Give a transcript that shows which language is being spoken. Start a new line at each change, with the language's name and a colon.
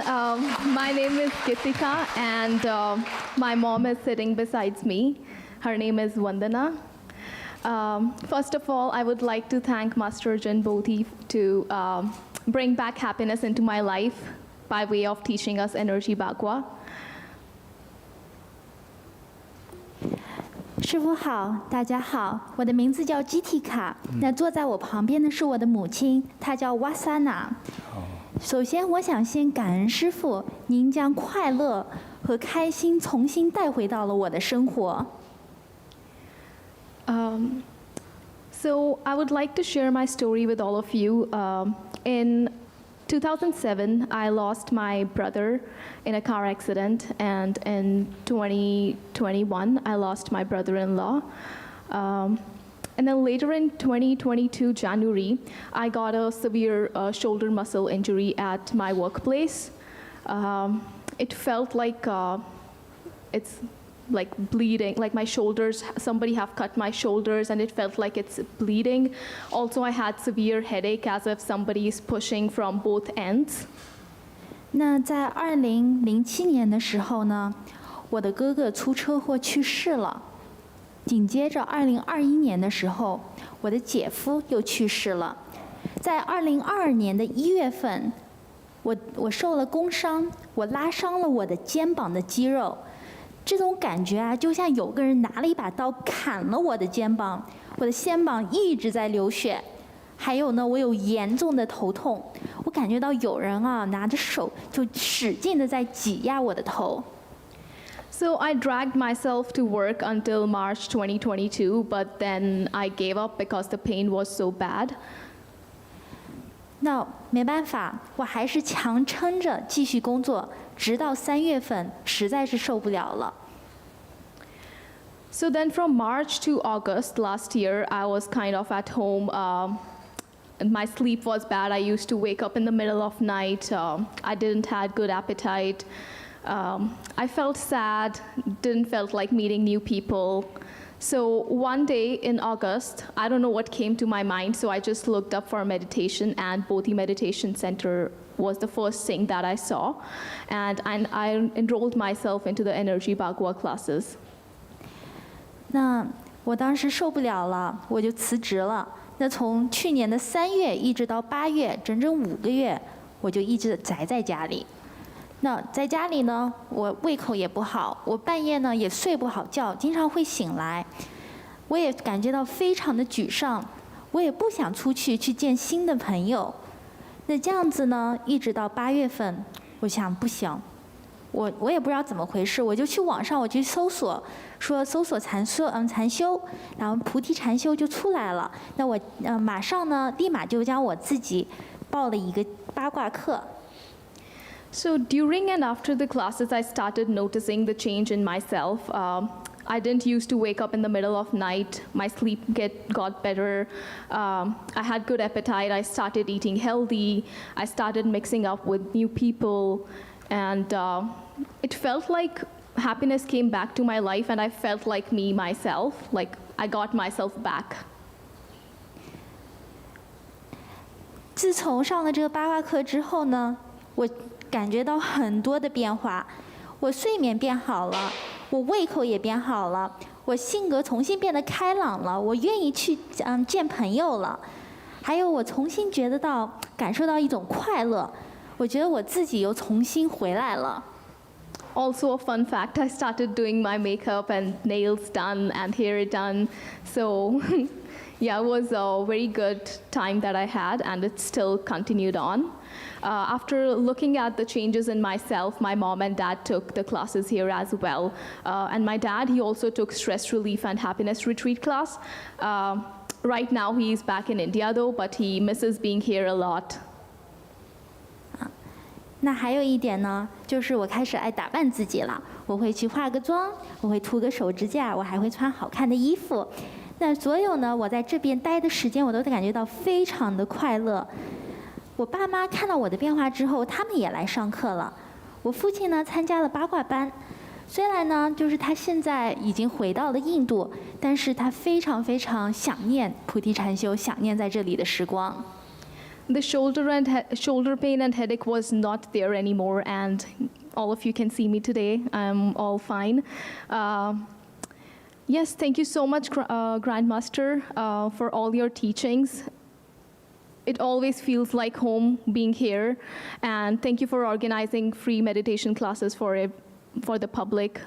English: My name is Gitika, and my mom is sitting besides me. Her name is Vandana. First of all, I would like to thank Master Ajahn Bodhi to bring back happiness into my life by way of teaching us Energy Bhagwa.
Chinese: 师父好，大家好，我的名字叫基提卡。那坐在我旁边的是我的母亲，她叫瓦萨娜。首先，我想先感恩师父，您将快乐和开心重新带回到了我的生活。
English: So I would like to share my story with all of you. In 2007, I lost my brother in a car accident, and in 2021, I lost my brother-in-law. And then later in 2022, January, I got a severe shoulder muscle injury at my workplace. It felt like it's like bleeding, like my shoulders, somebody have cut my shoulders and it felt like it's bleeding. Also, I had severe headache as if somebody is pushing from both ends.
Chinese: 那在2007年的时候呢，我的哥哥出车祸去世了。紧接着2021年的时候，我的姐夫又去世了。在2022年的1月份，我受了工伤，我拉伤了我的肩膀的肌肉。这种感觉啊，就像有个人拿了一把刀砍了我的肩膀，我的肩膀一直在流血。还有呢，我有严重的头痛，我感觉到有人啊拿着手就使劲的在挤压我的头。
English: So I dragged myself to work until March 2022, but then I gave up because the pain was so bad.
Chinese: 那没办法，我还是强撑着继续工作，直到3月份，实在是受不了了。
English: So then from March to August last year, I was kind of at home. And my sleep was bad. I used to wake up in the middle of night. I didn't have good appetite. I felt sad, didn't felt like meeting new people. So one day in August, I don't know what came to my mind, so I just looked up for meditation, and Bodhi Meditation Center was the first thing that I saw. And I enrolled myself into the Energy Bhagwa classes.
Chinese: 那我当时受不了了，我就辞职了。那从去年的3月一直到8月，整整5个月，我就一直宅在家里。那在家里呢，我胃口也不好，我半夜呢也睡不好觉，经常会醒来。我也感觉到非常的沮丧，我也不想出去见新的朋友。那这样子呢，一直到8月份，我想不行，我也不知道怎么回事，我就去网上我去搜索，说搜索禅修，然后菩提禅修就出来了。那我马上呢，立马就将我自己报了一个八卦课。
English: So during and after the classes, I started noticing the change in myself. I didn't used to wake up in the middle of night. My sleep got better. I had good appetite. I started eating healthy. I started mixing up with new people. And it felt like happiness came back to my life, and I felt like me, myself, like I got myself back.
Chinese: 自从上了这个八卦课之后呢，我感觉到很多的变化。我睡眠变好了，我胃口也变好了，我性格重新变得开朗了，我愿意去见朋友了，还有我重新感受到一种快乐。我觉得我自己又重新回来了。
English: Also a fun fact, I started doing my makeup and nails done and hair done. So yeah, it was a very good time that I had, and it still continued on. After looking at the changes in myself, my mom and dad took the classes here as well. And my dad, he also took stress relief and happiness retreat class. Right now he is back in India though, but he misses being here a lot.
Chinese: 那还有一点呢，就是我开始爱打扮自己了。我会去化个妆，我会涂个手指甲，我还会穿好看的衣服。那所有呢，我在这边待的时间，我都感觉到非常的快乐。我爸妈看到我的变化之后，他们也来上课了。我父亲呢，参加了八卦班。虽然呢，就是他现在已经回到了印度，但是他非常非常想念菩提禅修，想念在这里的时光。
English: The shoulder pain and headache was not there anymore, and all of you can see me today. I'm all fine. Yes, thank you so much, Grandmaster, for all your teachings. It always feels like home being here, and thank you for organizing free meditation classes for the public.